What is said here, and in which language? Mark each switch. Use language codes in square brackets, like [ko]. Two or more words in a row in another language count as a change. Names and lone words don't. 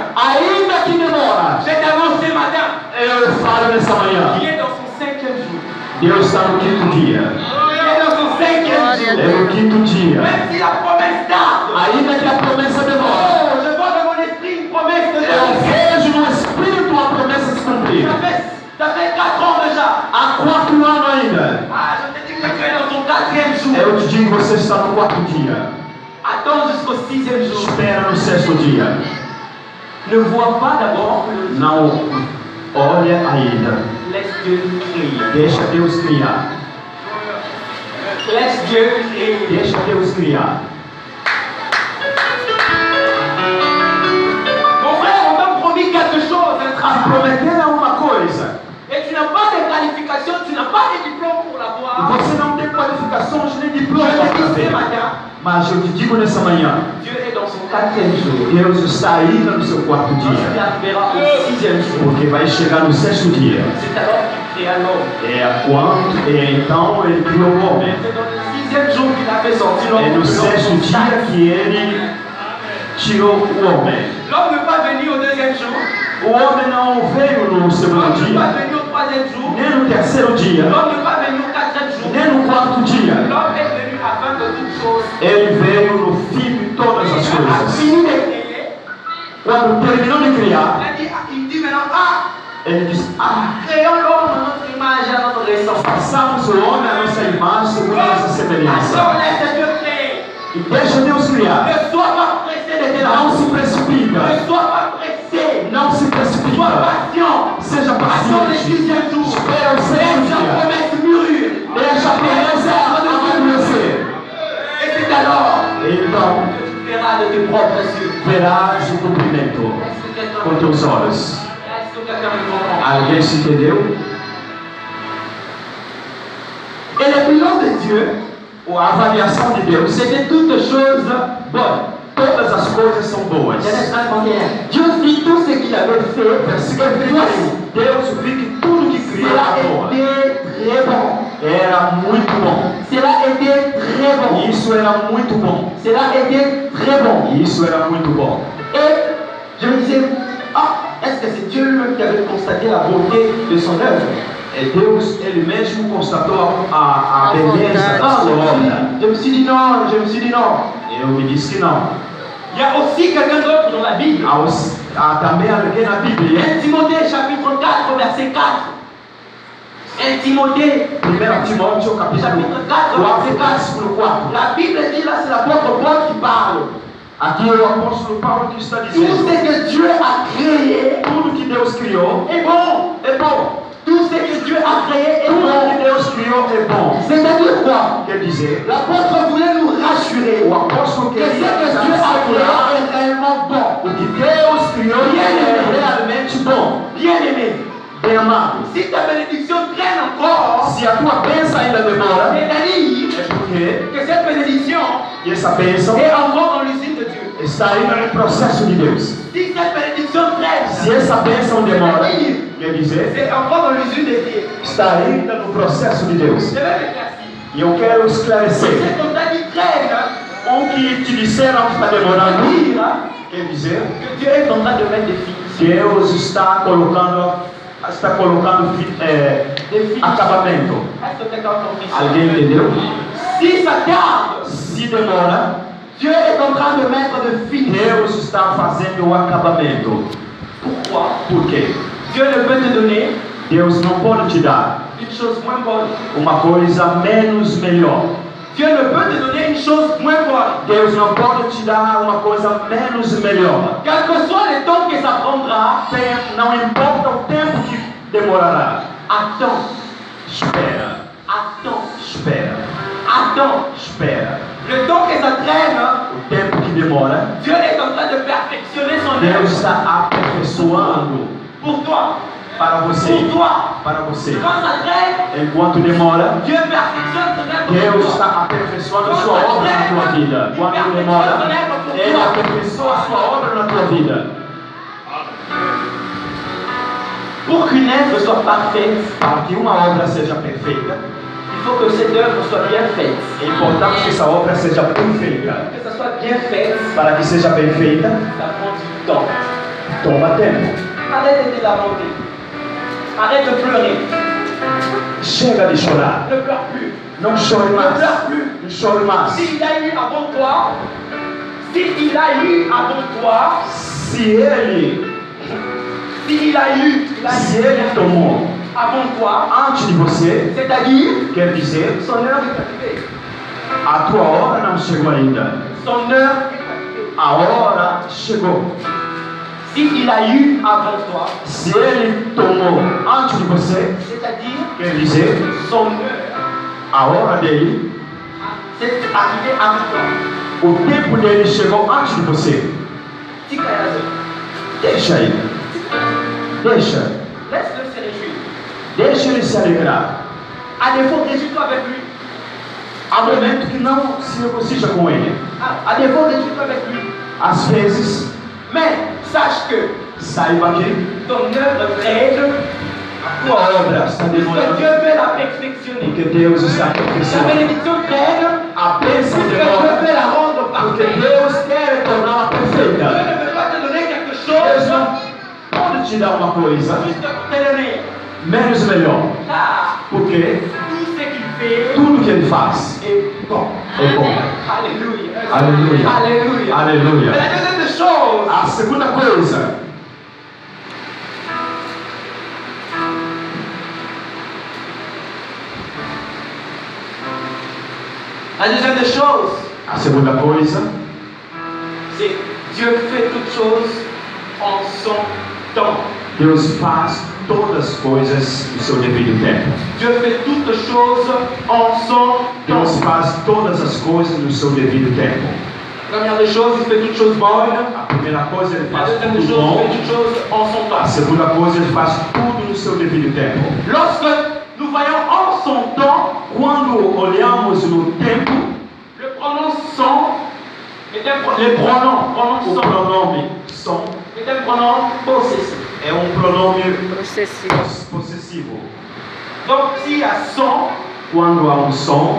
[pt] Ainda que demora. [fr] Je t'annonce ce matin [pt] Eu falo nessa manhã. [fr] qu'il est dans son 5e jour. [pt] Deus está no quinto dia. [fr] Il est dans son 5e jour. [pt] É no quinto dia. [fr] Même si la promesse tarde. [pt] Ainda que a promessa demora. [fr] Oh, je vois dans mon esprit une promesse de [pt] Eu [fr] Dieu. [pt] vejo no Espírito a promessa se cumprir. [fr] Ça fait 4 ans déjà. [pt] Há 4 anos ainda. [fr] Ah, je te dis que tu es dans ton 4e jour. [pt] Eu te digo, você está no quarto dia. [fr] Attends jusqu'au 6e jour. [pt] Espera no sexto dia. [fr] Ne vois pas d'abord le [pt] Não olha ainda. [fr] laisse Dieu créer. [pt] Deixa Deus criar. [fr] Laisse Dieu créer. [pt] Deixa Deus criar. [fr] Mon frère, on m'a promis quelque chose, un [pt] Te [fr] travail. [pt] prometeram uma coisa. [fr] Et tu n'as pas de qualification, tu n'as pas de diplôme pour [pt] E [fr] l'avoir. [pt] você não tem qualificações nem [fr] Je [pt] diploma [fr] te [pt] para [fr] dis ce [pt] fazer. [fr] matin, [pt] Mas eu te digo nessa manhã, [fr] Dieu est dans son 4e jour. [pt] Deus está ainda no seu quarto [fr] Il [pt] dia. [fr] arrivera au 6e jour. [pt] Porque vai chegar no sexto dia. [fr] C'est alors qu'il créa l'homme. [pt] Então ele criou o homem. [fr] C'est dans le 6e jour qu'il a fait sortir l'homme. [pt] É no de sexto [fr] l'homme. [pt] dia que ele tirou o homem. [fr] L'homme n'est pas venu au 2e jour. [pt] O homem não veio no segundo [fr] L'homme n'est pas [pt] dia, [fr] venu au 3e jour. [pt] nem no terceiro dia, [fr] L'homme n'est pas venu au 4e jour. [pt] nem no quarto dia. [fr] L'homme est venu afin de toutes choses. [pt] Ele veio no fim de todas as [fr] Il a [pt] coisas. [fr] fini de créer. [pt] Quando terminou de criar, [fr] Il dit maintenant, [pt] ele disse: [fr] créons l'homme à notre image et à notre ressemblance. [pt] façamos o homem à nossa imagem segundo a nossa semelhança. [fr] Attends, laisse Dieu créer. [pt] E deixa Deus criar. [fr] Ne sois pas pressé de te [pt] Não [fr] lancer. [pt] se precipita. [fr] Ne sois pas pressé. [pt] Não se [fr] Sois [pt] precipita. [fr] patient. [pt] Seja [fr] Attends le [pt] paciente. [fr] 6e jour. [pt] Espera o [fr] Laisse [pt] sexto [fr] la [pt] dia. [fr] promesse mûrir. [pt] Deixa a promessa amadurecer. [fr] Et c'est alors [pt] Então [fr] que tu verras de tes propres yeux. [pt] verás o cumprimento [fr] Est-ce que quelqu'un [pt] com teus olhos. [fr] Est-ce que quelqu'un me comprend? [pt] Alguém se entendeu? [fr] Et le bilan de Dieu, [pt] A avaliação de Deus, [fr] c'est de toutes choses bonnes. [pt] todas as coisas são boas. [fr] Genèse 1:31. Dieu vit tout ce qu'il avait fait. [pt] Versículo [fr] Et voici, [pt] 31. Deus viu que tudo que criou [fr] cela [pt] era bom. [fr] était très bon. [pt] Era muito bom. [fr] Cela était très bon. [pt] Isso era muito bom. [fr] Cela était très bon. [pt] Isso era muito bom. [fr] Et je me disais, est-ce que c'est Dieu lui-même qui avait constaté la beauté de son œuvre? [pt] Deus, Ele mesmo constatou a beleza da sua obra. [fr] Je me suis dit non, je me suis dit non. [pt] Eu me disse que não. [fr] Il y a aussi quelqu'un d'autre dans la Bible. [pt] Há também alguém na Bíblia. [fr] 1 Timothée chapitre 4 verset 4. 1 Timothée, [pt] 1 Timóteo, capítulo [fr] chapitre 4, [pt] 4, [fr] verset 4. [pt] versículo 4. [fr] La Bible dit là, c'est l'apôtre Paul qui parle. [pt] Aqui é o apóstolo Paulo que está [fr] Tout [pt] dizendo: [fr] ce que Dieu a créé [pt] tudo que Deus criou [fr] est bon. [pt] é bom. [fr] Tout ce que Dieu a créé est [pt] Tudo [fr] bon. [pt] que Deus criou é bom. [fr] C'est-à-dire quoi? [pt] Quer dizer, [fr] L'apôtre voulait nous rassurer [pt] o apóstolo [fr] que ce [pt] queria [fr] que [pt] nos [fr] Dieu a [pt] assegurar [fr] créé est réellement bon. [pt] o que Deus criou é realmente bom. [fr] Bien-aimé, [pt] Bem amado, [fr] si ta bénédiction traîne encore, [pt] se a tua bênção ainda demora, [fr] c'est-à-dire [pt] é porque [fr] que cette bénédiction [pt] essa bênção [fr] est encore dans l'usine de Dieu. [pt] está ainda no processo de Deus. [fr] Si cette bénédiction [pt] Se [fr] traîne, [pt] essa bênção demora, quer dizer, [fr] c'est encore dans l'usine de Dieu. [pt] está ainda no processo de Deus. [fr] Je vais m'éclaircir. [pt] E eu quero esclarecer: [fr] C'est comme ça qui traîne, [pt] o que te disseram que está demorando, [fr] dire [pt] quer dizer, [fr] que Dieu est en train de mettre des filles. [pt] Deus está colocando acabamento. [fr] Est-ce que quelqu'un a compris ça? [pt] Alguém entendeu? [fr] Si ça tarde, [pt] Se demora, [fr] Dieu est en train de mettre de filles. [pt] Deus está fazendo o acabamento. [fr] Pourquoi? [pt] Por quê? [fr] Dieu ne peut te donner [pt] Deus não pode te dar [fr] une chose moins bonne. [pt] uma coisa menos melhor. [fr] Dieu ne peut te donner une chose moins bonne. [pt] Deus não pode te dar uma coisa menos melhor. [fr] Quel que soit le temps que ça prendra, [pt] Não importa o tempo que demorará. [fr] attends, [pt] Espera, [fr] attends, [pt] espera, [fr] attends. [pt] espera. [fr] Le temps que ça traîne, [pt] O tempo que demora, [fr] Dieu est en train de perfectionner son [pt] Deus [fr] œuvre [pt] está aperfeiçoando [fr] pour toi. [pt] para você. [fr] Pour toi. [pt] Para você. [fr] Quand ça traîne, [pt] Enquanto demora, [fr] Dieu perfectionne son œuvre [pt] Deus [fr] pour toi. [pt] está aperfeiçoando a sua obra na tua vida. Quando demora, Ele aperfeiçoa a sua obra na tua vida. [fr] Pour qu'une œuvre soit parfaite, [pt] Para que uma obra seja perfeita, [fr] il faut que cette œuvre soit bien faite. [pt] é importante que essa obra seja perfeita. [fr] Que ça soit bien fait, [pt] Para que seja bem feita, [fr] ça prend du temps. [pt] toma tempo. [fr] Arrête de te lamenter. Arrête de pleurer. [pt] Chega de chorar. [fr] Ne pleure plus. [pt] Não chore [fr] Ne [pt] mais. [fr] pleure plus. [pt] Não chore mais. [fr] S'il a eu avant toi, s'il a eu avant toi, [pt] Se ele tomou [fr] avant toi, [pt] antes de você, [fr] c'est-à-dire, [pt] quer dizer, [fr] son heure est arrivée. [pt] a tua hora não chegou ainda. [fr] Son heure est arrivée. [pt] A hora chegou. [fr] S'il a eu avant toi, [pt] Se ele tomou antes de você, [fr] c'est-à-dire, [pt] quer dizer, [fr] son heure [pt] a hora dele, [fr] c'est arrivé avant toi. [pt] o tempo dele chegou antes de você. [ln] Tika Yazo. [pt] Deixa ele. Deixa. [fr] Laisse-le se réjouir. [pt] Deixa ele se alegrar. [fr] À défaut, réjouis-toi avec lui. [pt] Há momento que não se regocija com ele. [fr] À défaut, réjouis-toi avec lui. [pt] Às vezes, [fr] Mais sache que [pt] saiba que [fr] ton œuvre traîne, [pt] a tua obra está [fr] puisque [pt] demorando. [fr] Dieu veut la perfectionner. [pt] Porque Deus está [fr] Ta [pt] aperfeiçoando. [fr] bénédiction traîne, [pt] A bênção [fr] puisque Dieu [pt] demora. [fr] veut la rendre [pt] Porque [fr] parfaite. [pt] Deus quer torná-la [fr] Dieu [pt] perfeita. [fr] ne veut pas te donner quelque [pt] Deus [fr] chose [pt] não pode te dar uma coisa [fr] juste pour te donner. [pt] menos melhor. [fr] Car [pt] Porque [fr] tout ce qu'il fait [pt] tudo que ele faz [fr] est bon. [pt] é bom. [fr] Alléluia. Alléluia. Alléluia. [pt] Aleluia. [fr] Mais la deuxième des choses, [pt] A segunda coisa, [fr] la deuxième des choses, [pt] a segunda coisa, [fr] c'est Dieu fait toutes choses en son temps. [pt] Deus faz todas as coisas no seu devido tempo. [fr] Dieu fait toutes choses en son [pt] Deus [fr] temps. [pt] faz todas as coisas no seu devido tempo. [fr] Première des choses, il fait toutes choses bonnes. [pt] A primeira coisa, ele [fr] La [pt] faz [fr] deuxième des [pt] tudo [fr] choses, il [pt] bom. [fr] fait toutes choses en son [pt] A [fr] temps. [pt] segunda coisa, ele faz tudo no seu devido tempo. [fr] Lorsque nous voyons en son temps, [pt] Quando olhamos no tempo, [fr] le pronom son est les pronoms, [pt] o [fr] son [pt] pronome som [fr] est un pronom possessif. [pt] é pronome Processivo. possessivo. [fr] Donc s'il y a son, [pt] Quando há som,